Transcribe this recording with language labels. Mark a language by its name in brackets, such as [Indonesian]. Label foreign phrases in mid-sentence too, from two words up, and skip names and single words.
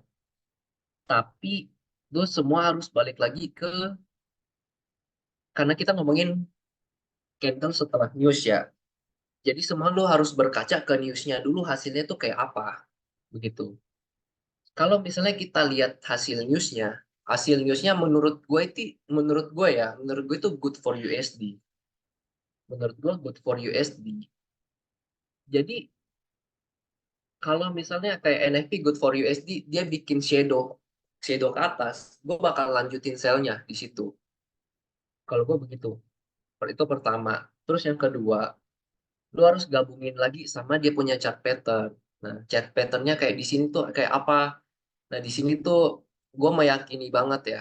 [Indonesian] Tapi itu semua harus balik lagi karena kita ngomongin candle setelah news ya. Jadi semua lo harus berkaca ke newsnya dulu hasilnya tuh kayak apa. Begitu. Kalau misalnya kita lihat hasil newsnya, hasil newsnya menurut gue itu [English] good for USD. [Indonesian] Menurut gue [English] good for USD. [Indonesian] Jadi kalau misalnya kayak NFT [English] good for USD, [Indonesian] dia bikin shadow ke atas, gue bakal lanjutin sell-nya di situ. Kalau gue begitu, itu pertama. Terus yang kedua, lu harus gabungin lagi sama dia punya [English] chart pattern. [Indonesian] Nah, [English] chart patternnya [Indonesian] kayak di sini tuh kayak apa? Nah, di sini tuh gue meyakini banget ya.